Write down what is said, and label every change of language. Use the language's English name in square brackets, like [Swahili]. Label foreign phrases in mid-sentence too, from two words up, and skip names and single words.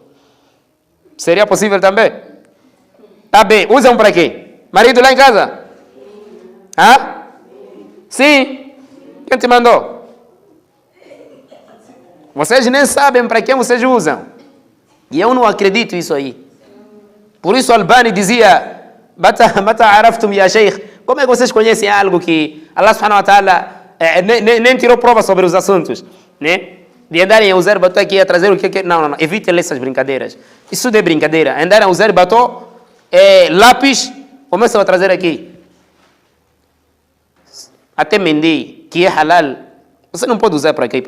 [Portuguese] Seria possível também? Tá bem. Usam para quê? Marido lá em casa? Hã? Sim. Quem te mandou? Vocês nem sabem para quem vocês usam. E eu não acredito nisso aí. Por isso Albani dizia, [Arabic] متى عرفتم يا شيخ. [Portuguese] Como é que vocês conhecem algo que [Arabic] الله سبحانه وتعالى [Portuguese] nem tirou prova sobre os assuntos? Né? De andarem a usar batom aqui, a trazer o que... Não. Evitem essas brincadeiras. Isso não é brincadeira. Andarem a usar batom, lápis, começam a trazer aqui. Até mendi, que é halal, você não pode usar para aqui.